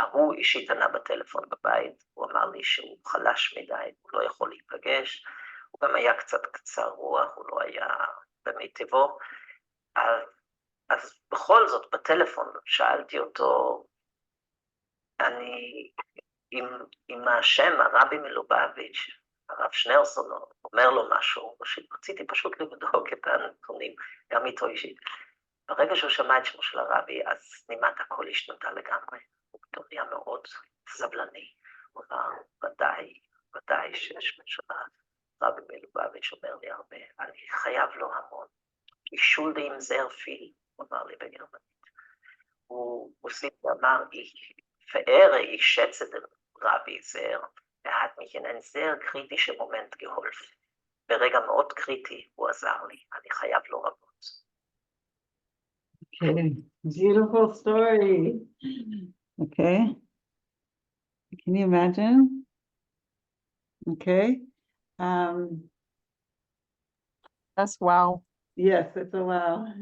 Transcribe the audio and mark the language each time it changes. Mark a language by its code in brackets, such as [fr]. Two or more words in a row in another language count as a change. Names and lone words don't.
[he] הוא אישית ענה בטלפון בבית, הוא אמר לי שהוא חלש מדי, הוא לא יכול להיפגש, הוא גם היה קצת קצר רוח, הוא לא היה במיטבו, אז בכל זאת בטלפון שאלתי אותו, אם השם הרבי מלובביץ', הרב שניאורסון, אומר לו משהו, רציתי פשוט לבדוק את הנתונים, גם איתו אישית. ברגע שהוא שמע את שמו של הרבי, אז נימת הכל השתנתה לגמרי. הוא פתאום נהיה מאוד סבלני. הוא אמר, ודאי שיש של הרבי מלובביץ' אומר לי הרבה, אני חייב לו המון. [de] Ich schulde ihm sehr viel, [he] הוא אמר לי בגרמנית. הוא הוסיף ואמר, [de] ich schätze den Rabbi sehr, hat mich in einen sehr kritischen Moment geholfen. [he] ברגע מאוד קריטי הוא עזר לי, אני חייב לו רבות. [en] Okay, beautiful story. Okay, can you imagine? Okay, That's wow. yes, it's a wow.